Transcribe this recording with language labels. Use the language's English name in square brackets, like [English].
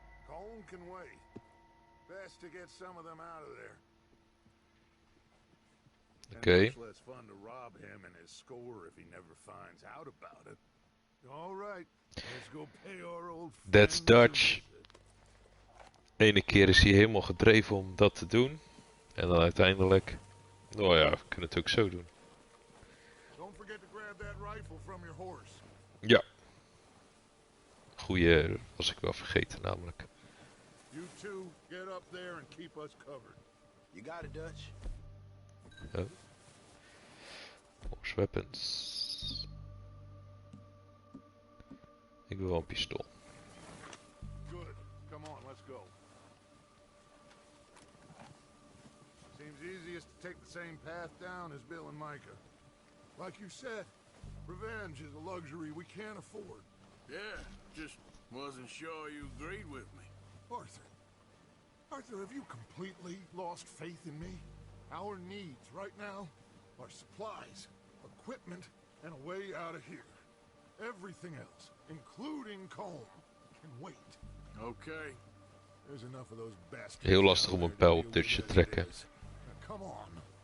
[English] Colm can wait. Best to get some of them out of there. Oké. Much less fun to rob him and his score if he never finds out about it. All right, let's go pay our old That's friends a Dutch. visit. [Dutch] Ene keer is hij helemaal gedreven om dat te doen. En dan uiteindelijk... Nou ja, we kunnen het ook zo doen. [English] Don't forget to grab that rifle from your horse. [Dutch] Ja. Goeie, was ik wel vergeten namelijk. [English] You two, get up there and keep us covered. You got it, Dutch. Oh. Horse weapons. [Dutch] Ik wil wel een pistool. [English] Good. Come on, let's go. Seems easiest to take the same path down as Bill and Micah. Like you said, revenge is a luxury we can't afford. Yeah, just wasn't sure you agreed with me. Arthur. Arthur, have you completely lost faith in me? Our needs right now are supplies, equipment, and a way out of here. Everything else, including Colm, can wait. Okay. There's enough of those bastards. [Dutch] Heel lastig om een pijl op Dutch te trekken. [English] Now, come on.